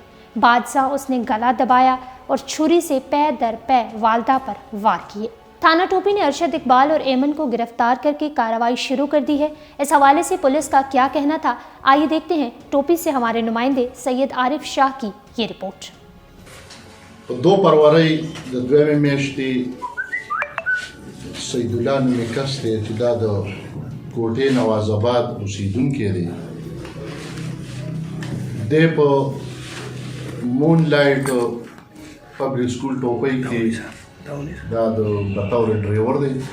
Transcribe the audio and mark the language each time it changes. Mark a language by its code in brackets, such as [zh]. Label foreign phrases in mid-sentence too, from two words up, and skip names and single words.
[ur] بعدازاں اس نے گلا دبایا اور چھری سے پے در پے والدہ پر وار کیے۔ تھانہ ٹوپی نے ارشد اقبال اور ایمن کو گرفتار کر کے کارروائی شروع کر دی ہے۔ اس حوالے سے پولیس کا کیا کہنا تھا، آئیے دیکھتے ہیں ٹوپی سے ہمارے نمائندے سید عارف شاہ کی یہ رپورٹ۔ [ps] 2 فروری د 2 میاشتې سید الله نومې کس دی چې دا د کوټې نواز آباد اوسېدونکی دی. دی په مون لایټ پبلک سکول ټوپۍ کې دا د بطور ډریور دی.